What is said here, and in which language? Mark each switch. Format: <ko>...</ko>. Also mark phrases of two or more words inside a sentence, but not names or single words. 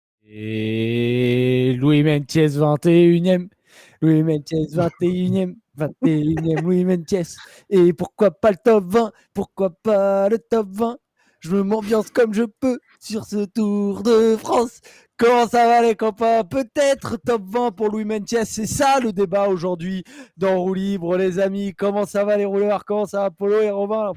<fr>Et Louis Meintjes, 21e. Louis Meintjes, 21e. 21e Louis Meintjes. Et pourquoi pas le top 20? Pourquoi pas le top 20? Je m'ambiance comme je peux sur ce Tour de France. Comment ça va les copains? Peut-être top 20 pour Louis Meintjes. C'est ça le débat aujourd'hui dans Roue Libre, les amis. Comment ça va les rouleurs? Comment ça va Polo et Robin?</fr>